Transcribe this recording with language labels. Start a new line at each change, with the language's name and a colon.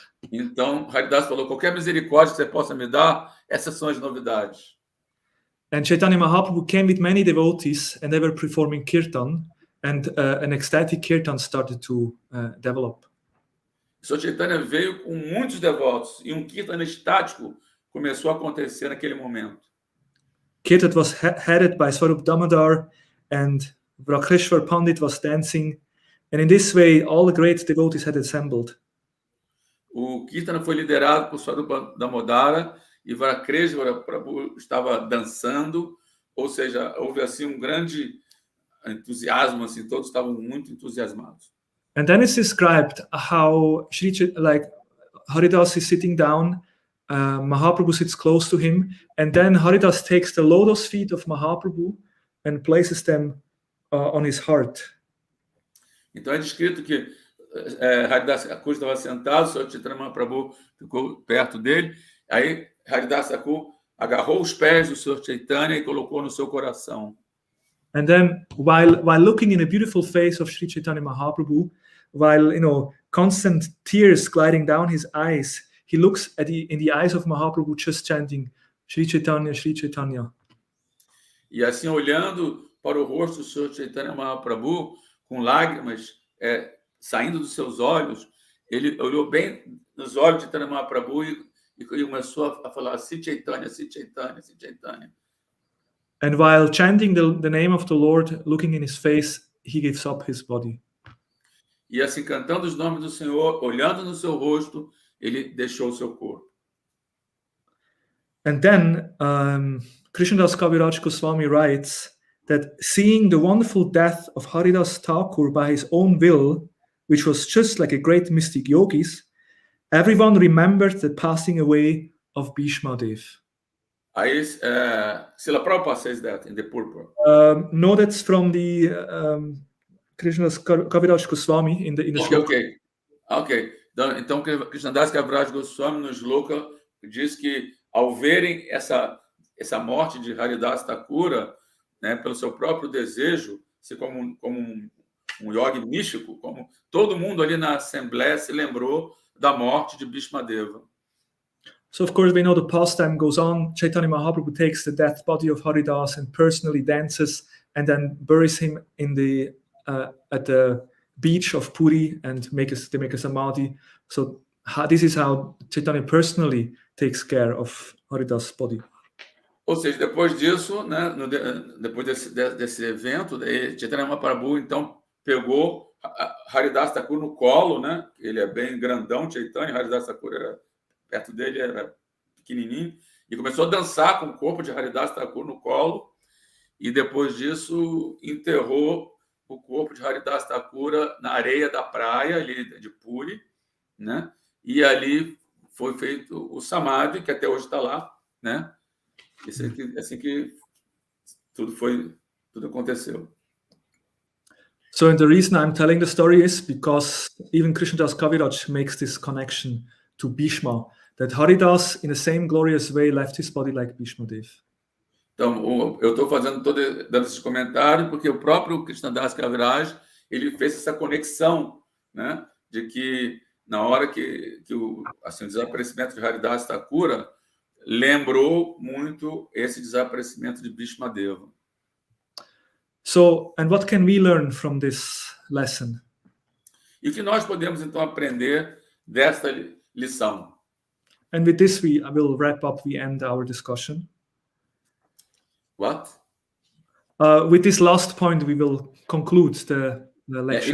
Portuguese: Então, Haridas falou, qualquer misericórdia que você possa me dar, essas são as novidades.
English: And Chaitanya Mahaprabhu came with many devotees, and they were performing kirtan, and an ecstatic kirtan started to develop.
Portuguese: O Sr. Chaitanya veio com muitos devotos, e kirtan estático começou a acontecer naquele momento.
English: Kirtan was headed by Swarup Damodar, and Vrakreshwar Pandit was dancing, and in this way all the great devotees had assembled.
Portuguese: O Kirtana foi liderado por Swarupa Damodara e Vrakreshwara Prabhu estava dançando Ou seja, houve assim grande entusiasmo, assim, todos estavam muito entusiasmados.
English: And then it's described how Haridas is sitting down, Mahaprabhu sits close to him, and then Haridas takes the lotus feet of Mahaprabhu and places them on his heart.
Portuguese: Então é descrito que Haridas Thakur estava sentado, o Sr. Chaitanya Mahaprabhu ficou perto dele, aí Haridas Thakur agarrou os pés do Sr. Chaitanya e colocou no seu coração.
English: And then, while looking in the beautiful face of Sri Chaitanya Mahaprabhu, while constant tears gliding down his eyes, he looks in the eyes of Mahaprabhu, just chanting Sri Chaitanya, Sri Chaitanya.
Portuguese: E assim, olhando para o rosto do Sr. Chaitanya Mahaprabhu, com lágrimas saindo dos seus olhos, ele olhou bem nos olhos de Chaitanya Mahaprabhu e começou a falar Sri Chaitanya, Sri Chaitanya, Sri Chaitanya.
English: And while chanting the name of the Lord, looking in his face, he gives up his body.
Portuguese: E assim, cantando os nomes do Senhor, olhando no seu rosto, ele deixou o seu corpo.
English: And then Krishnadas Kaviraj Goswami writes that seeing the wonderful death of Haridas Thakur by his own will, which was just like a great mystic yogis, everyone remembered the passing away of Bhishma Dev. Aí, Srila Prabhupada says that in the purport. No, that's from the Krishnadas Kaviraj Goswami in the shloka. Ok.
Portuguese: Então, Krishnadas Kaviraj Goswami no shloka diz que ao verem essa morte de Haridas Thakura, né, pelo seu próprio desejo, se como um yogi místico, como todo mundo ali na assembleia se lembrou da morte de Bhishma Deva.
English: So of course we know the pastime goes on. Chaitanya Mahaprabhu takes the dead body of Haridas and personally dances and then buries him in at the beach of Puri and they make a samadhi. So this is how Chaitanya personally takes care of Haridas' body.
Portuguese: Ou seja, depois disso, né, depois desse evento, Chaitanya Mahaprabhu então pegou Haridas Thakur no colo, né? Ele é bem grandão, Chaitanya, Haridas Thakur era perto dele, era pequenininho, e começou a dançar com o corpo de Haridas Thakur no colo, e depois disso enterrou o corpo de Haridas Thakur na areia da praia ali de Puri, né? E ali foi feito o samadhi, que até hoje está lá, né? Assim que tudo aconteceu.
English: So the reason I'm telling the story is because even Krishnadas Kaviraj makes this connection to Bhishma, that Haridas, in the same glorious way, left his body like Bhishma Dev.
Portuguese: Então, eu estou dando esses comentários porque o próprio Krishnadas Kaviraj ele fez essa conexão, né, de que na hora que o desaparecimento de Haridas Thakura lembrou muito esse desaparecimento de Bhishma Deva.
English: So, and what can we learn from this lesson?
Portuguese: E o que nós podemos então aprender desta lição?
English: And with this, I will wrap up. We end our discussion. What? With this last point, we will conclude the lecture.